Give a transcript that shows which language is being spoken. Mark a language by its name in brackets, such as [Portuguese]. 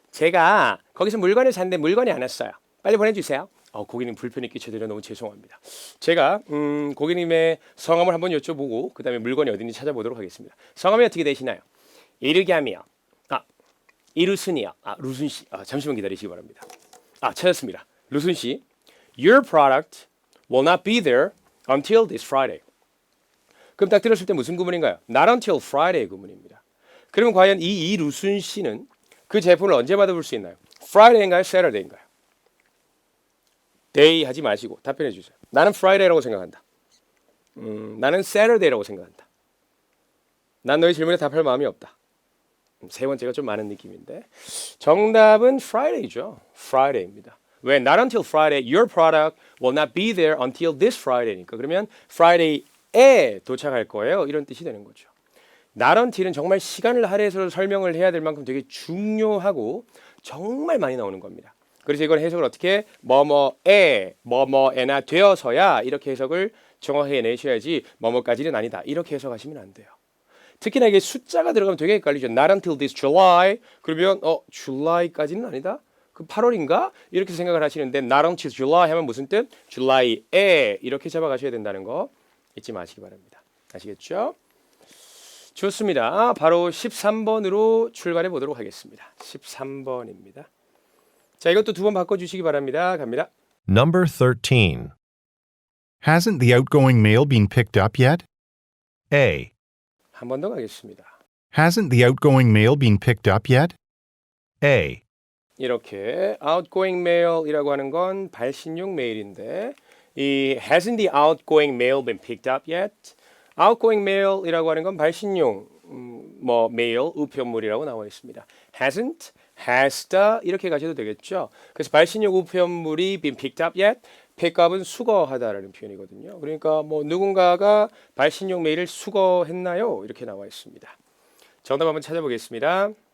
[Korean] 제가 거기서 물건을 샀는데 물건이 안 왔어요. 빨리 보내주세요. 고객님 불편이 끼쳐드려 너무 죄송합니다. 제가 고객님의 성함을 한번 여쭤보고 그 다음에 물건이 어딘지 찾아보도록 하겠습니다. 성함이 어떻게 되시나요? 이르겸이요. 이루순이요. 루순씨. 잠시만 기다리시기 바랍니다. 찾았습니다. 루순씨. [English] Your product will not be there until this Friday. [Korean] 그럼 딱 들었을 때 무슨 구문인가요? [English] Not until Friday [Korean] 구문입니다. 그러면 과연 이 이루순씨는 그 제품을 언제 받아볼 수 있나요? Friday인가요? Saturday인가요? Day 하지 마시고 답변해 주세요. 나는 Friday라고 생각한다. 나는 Saturday라고 생각한다. 난 너희 질문에 답할 마음이 없다. 세 번째가 좀 많은 느낌인데 정답은 Friday죠. Friday입니다. 왜? [English] Not until Friday. Your product will not be there until this Friday니까. [Korean] 그러면 Friday에 도착할 거예요. 이런 뜻이 되는 거죠. Not until은 정말 시간을 할애해서 설명을 해야 될 만큼 되게 중요하고 정말 많이 나오는 겁니다. 그래서 이걸 해석을 어떻게 뭐뭐에나 되어서야 이렇게 해석을 정확하게 내셔야지 뭐뭐까지는 아니다. 이렇게 해석하시면 안 돼요. 특히나 이게 숫자가 들어가면 되게 헷갈리죠. [English] Not until this July. [Korean] 그러면 July까지는 아니다. 그 8월인가? 이렇게 생각을 하시는데 [English] not until July [Korean] 하면 무슨 뜻? July에 이렇게 잡아가셔야 된다는 거 잊지 마시기 바랍니다. 아시겠죠? 좋습니다. 바로 13번으로 출발해 보도록 하겠습니다. 13번입니다. 자, 이것도 두 번 바꿔주시기 바랍니다. 갑니다. [English] Number 13. Hasn't the outgoing mail been picked up yet? A. [Korean] 한 번 더 가겠습니다. [English] Hasn't the outgoing mail been picked up yet? A. 이렇게 outgoing mail이라고 하는 건 [Korean] 발신용 메일인데 [English] 이 hasn't the outgoing mail been picked up yet? [Korean] outgoing mail이라고 하는 건 발신용 메일 우편물이라고 나와 있습니다. hasn't, has the 이렇게 가셔도 되겠죠. 그래서 발신용 우편물이 [English] been picked up yet? [Korean] pickup은 수거하다라는 표현이거든요. 그러니까 누군가가 발신용 메일을 수거했나요? 이렇게 나와 있습니다. 정답 한번 찾아보겠습니다.